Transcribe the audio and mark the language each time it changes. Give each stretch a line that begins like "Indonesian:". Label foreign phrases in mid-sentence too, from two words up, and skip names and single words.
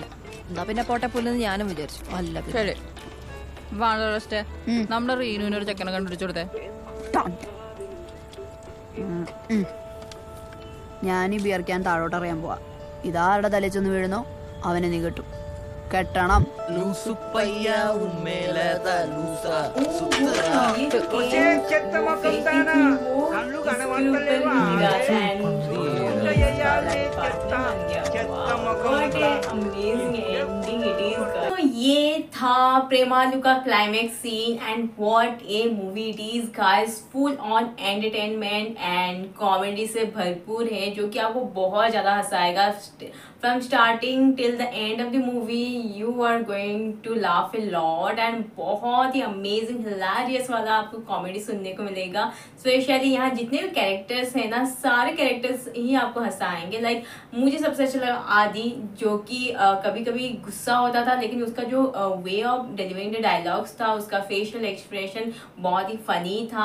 Malayalam: എന്നാ പിന്നെ പോട്ടെ പുല്ലെന്ന് ഞാനും വിചാരിച്ചു. അല്ല ശരി, വാണറസ്റ്റ് നമ്മുടെ റീനുവിന് ഒരു ചെക്കനെ കണ്ടുപിടിച്ചു കൊടുത്തേ. ഞാൻ ഈ ബിയർക്കാൻ താഴോട്ട് അറിയാൻ പോവാ. ഇതാരുടെ തലച്ചൊന്ന് വീഴുന്നോ അവനെ നീ കെട്ടും. കെട്ടണം.
Hindi: तो ये था प्रेमालू का
English: climax scene and what a movie it is guys. full on entertainment and comedy
Hindi: से भरपूर है जो कि आपको बहुत ज़्यादा हंसाएगा.
English: from starting till the end of the movie you are going to laugh a lot and
Hindi: बहुत ही अमेजिंग हिलेरियस वाला आपको कॉमेडी सुनने को मिलेगा. स्पेशली यहाँ जितने भी कैरेक्टर्स हैं ना, सारे कैरेक्टर्स ही आपको हंसाएंगे. लाइक मुझे सबसे अच्छा लगा आदि, जो कि कभी कभी गुस्सा होता था लेकिन उसका जो
English: way of delivering the dialogues
Hindi: था, उसका
English: facial expression
Hindi: बहुत ही फनी था.